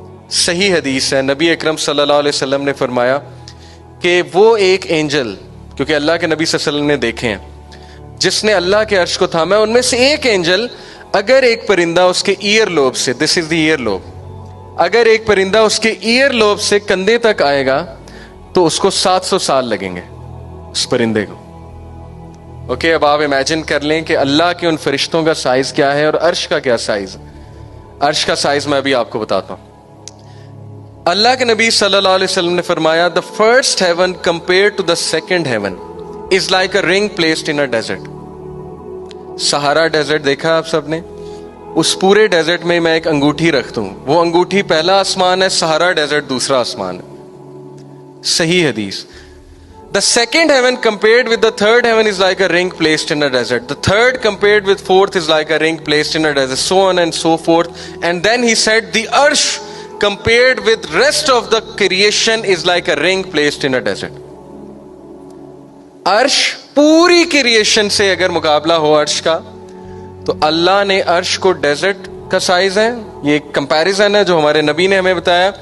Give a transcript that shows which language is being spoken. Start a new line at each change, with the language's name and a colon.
Urdu: صحیح حدیث ہے، نبی اکرم صلی اللہ علیہ وسلم نے فرمایا کہ وہ ایک اینجل، کیونکہ اللہ کے نبی صلی اللہ علیہ وسلم نے دیکھے ہیں، جس نے اللہ کے عرش کو تھاما ہے، ان میں سے ایک اینجل، اگر ایک پرندہ اس کے ایئر لوب سے،
English: this is the ear lobe,
Urdu: اگر ایک پرندہ اس کے ایئر لوب سے کندھے تک آئے گا تو اس کو 700 سال لگیں گے اس پرندے کو. اوکے، اب آپ امیجن کر لیں کہ اللہ کے ان فرشتوں کا سائز کیا ہے اور عرش کا کیا سائز ہے. عرش کا سائز میں ابھی آپ کو بتاتا ہوں. اللہ کے نبی صلی اللہ علیہ وسلم نے فرمایا
English: the first heaven compared to the second heaven is like a ring placed in a desert.
Urdu: سہارا ڈیزرٹ دیکھا آپ سب نے؟ اس پورے ڈیزرٹ میں میں ایک انگوٹھی رکھتا ہوں، وہ انگوٹھی پہلا آسمان ہے، سہارا ڈیزرٹ دوسرا آسمان ہے. صحیح حدیث.
English: The second heaven compared with the third heaven is like a ring placed in a desert. The third compared with fourth is like a ring placed in a desert, so on and so forth. And then he said, the arsh compared with rest of the creation is like a ring placed in a desert.
Urdu: عرش پوری creation سے اگر مقابلہ ہو عرش کا، تو اللہ نے عرش کو ڈیزرٹ کا سائز ہے. یہ ایک کمپیریزن ہے جو ہمارے نبی نے ہمیں بتایا.